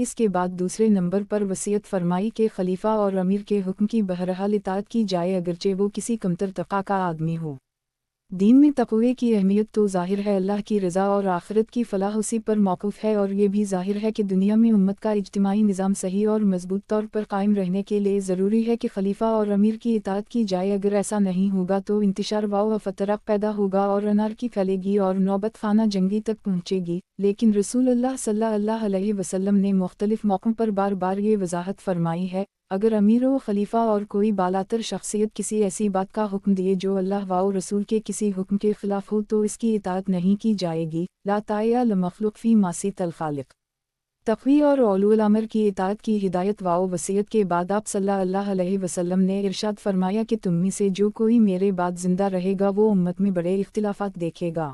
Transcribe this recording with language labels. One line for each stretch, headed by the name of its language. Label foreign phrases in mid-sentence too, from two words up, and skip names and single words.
Urdu: اس کے بعد دوسرے نمبر پر وصیت فرمائی کہ خلیفہ اور امیر کے حکم کی بہرحال اطاعت کی جائے، اگرچہ وہ کسی کمتر طبقہ کا آدمی ہو. دین میں تقوے کی اہمیت تو ظاہر ہے، اللہ کی رضا اور آخرت کی فلاح اسی پر موقوف ہے، اور یہ بھی ظاہر ہے کہ دنیا میں امت کا اجتماعی نظام صحیح اور مضبوط طور پر قائم رہنے کے لیے ضروری ہے کہ خلیفہ اور امیر کی اطاعت کی جائے. اگر ایسا نہیں ہوگا تو انتشار و فتراق پیدا ہوگا اور انارکی پھیلے گی اور نوبت خانہ جنگی تک پہنچے گی. لیکن رسول اللہ
Arabic: صلى الله عليه وسلم
Urdu: نے مختلف موقعوں پر بار بار یہ وضاحت فرمائی ہے، اگر امیر و خلیفہ اور کوئی بالاتر شخصیت کسی ایسی بات کا حکم دیے جو اللہ و رسول کے کسی حکم کے خلاف ہو تو اس کی اطاعت نہیں کی جائے گی.
Arabic: لا طاعة لمخلوق في معصية الخالق.
Urdu: تقوی اور اولو الامر کی اطاعت کی ہدایت و وصیت کے بعد آپ
Arabic: صلى الله عليه وسلم
Urdu: نے ارشاد فرمایا کہ تم میں سے جو کوئی میرے بعد زندہ رہے گا وہ امت میں بڑے اختلافات دیکھے گا.